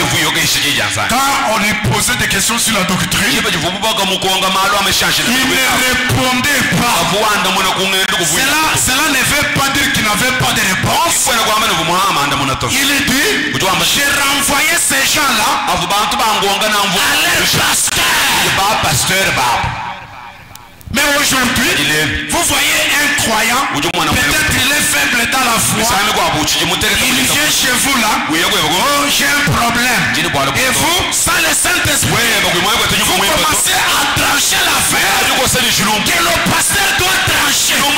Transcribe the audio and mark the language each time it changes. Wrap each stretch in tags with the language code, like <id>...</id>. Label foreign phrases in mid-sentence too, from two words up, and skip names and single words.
<fr>Quand on lui posait des questions sur la doctrine, il ne répondait pas. Cela ne veut pas dire qu'il n'avait pas de réponse. Il dit, j'ai renvoyé ces gens-là</fr> <cjk>avo bantu bangonga na mvu</cjk> <fr>à leur pasteur. Mais aujourd'hui, vous voyez un croyant, peut-être il est faible dans la foi, il vient chez vous là, oh j'ai un problème, et vous, sans le Saint-Esprit, vous commencez à trancher l'affaire que le pasteur doit trancher.</fr>